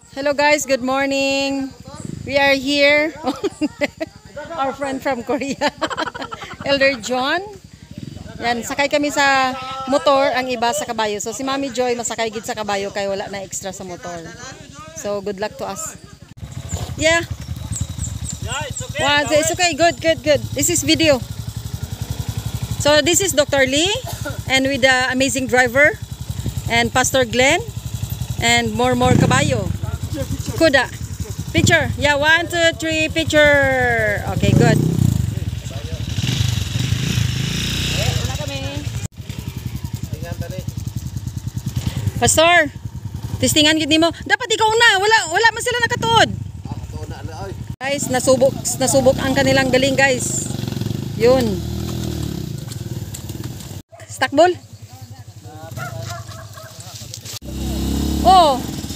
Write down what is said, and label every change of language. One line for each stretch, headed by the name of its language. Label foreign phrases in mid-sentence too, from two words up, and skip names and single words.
English: Hello guys, good morning. We are here. Our friend from Korea. Elder John.
Hiligaynon: Yan, sakay kami sa motor, ang iba sa kabayo. So si Mami Joy masakay gid sa kabayo kay wala na extra sa motor.
English: So good luck to us. Yeah. Yeah, it's okay. Wow, it's okay. Good. This is video. So this is Dr. Lee and with the amazing driver and Pastor Glenn and more kabayo. Kuda. Picture. Yeah, 1, 2, 3, picture. Okay, good.
Hiligaynon: Wala kami. Pastor, testingan gid nimo. Dapat ikaw na. Wala man sila nakatuod.
Filipino: Guys, nasubok ang kanilang galing, guys. Yun. Stakbol. Oh.